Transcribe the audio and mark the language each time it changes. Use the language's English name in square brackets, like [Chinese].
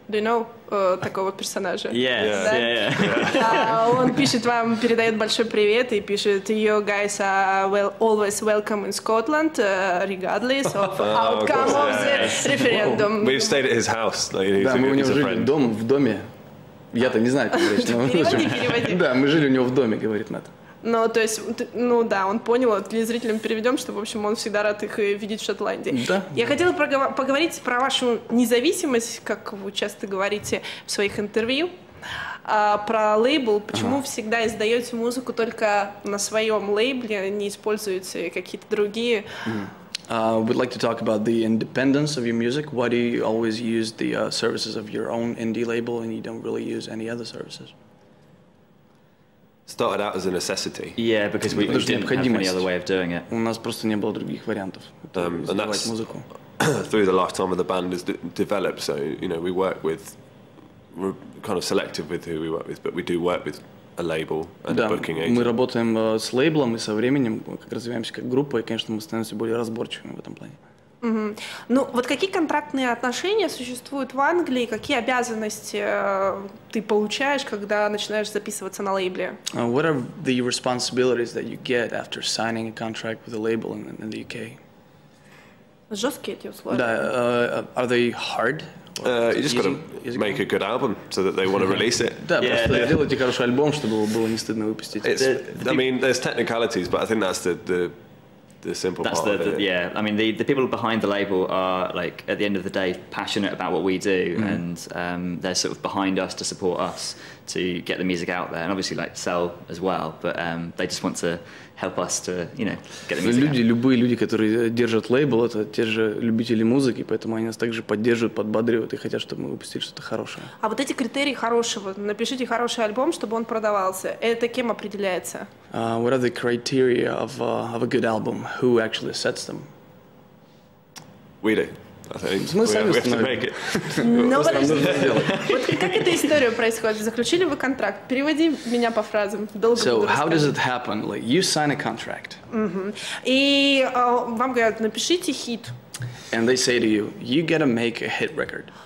[English] Do you know [Russian] такого персонажа? [English] Yeah. [Russian] Он пишет вам, передает большой привет и пишет: [English] "You guys are always welcome in Scotland, regardless of outcome of the referendum." We've stayed at his house. [Russian] Да, мы у него жили в доме. Я-то не знаю, как говорить. Переводи. Да, мы жили у него в доме, говорит Мэтт. Ну, то есть, ну да, он понял, телезрителям переведем, что, в общем, он всегда рад их видеть в Шотландии. Да. Я хотела поговорить про вашу независимость, как вы часто говорите в своих интервью, про лейбл, почему всегда издаете музыку только на своем лейбле, не используете какие-то другие. [English] We'd like to talk about the independence of your music. Why do you always use the services of your own indie label and you don't really use any other services? Started out as a necessity. Yeah, because we didn't have any other way of doing it. [Russian] У нас просто не было других вариантов издавать музыку. [English] Through the lifetime of the band has developed. So we work with, we're kind of selective with who we work with, but we do work with a label and a booking agent. [Russian] Мы работаем с лейблом и со временем, как развиваемся как группа, и, конечно, мы становимся более разборчивыми в этом плане. Ну, вот какие контрактные отношения существуют в Англии, какие обязанности ты получаешь, когда начинаешь записываться на лейбле? [English] What are the responsibilities that you get after signing a contract with a label in the UK? [Russian] Жесткие эти условия? [English] Да, are they hard? You just got to make a good album so that they want to release it. [Russian] Да, просто делайте хороший альбом, чтобы было не стыдно выпустить. [English] I mean, there's technicalities, but I think that's the simple part of it. Yeah, I mean, the people behind the label are, like, at the end of the day, passionate about what we do, and they're sort of behind us to support us to get the music out there, and obviously, like, sell as well, but they just want to help us to, get the music out. [Russian] Любые люди, которые держат лейбл, это те же любители музыки, поэтому они нас также поддерживают, подбадривают и хотят, чтобы мы выпустили что-то хорошее. А вот эти критерии хорошего, напишите хороший альбом, чтобы он продавался, это кем определяется? [English] What are the criteria of a good album? Who actually sets them? We do. I think [Russian] Мы [English] we [Russian] сами [English] have to make it. [Russian] Ну, подожди. Вот как эта история происходит? Заключили вы контракт? Переводи меня по фразам. Долго [English] So [Russian] буду [English] how does [Russian] рассказывать. [English] it happen? Like you sign a contract, [Russian] И вам говорят, напишите хит. [English] and they say to you, you gotta make a hit record.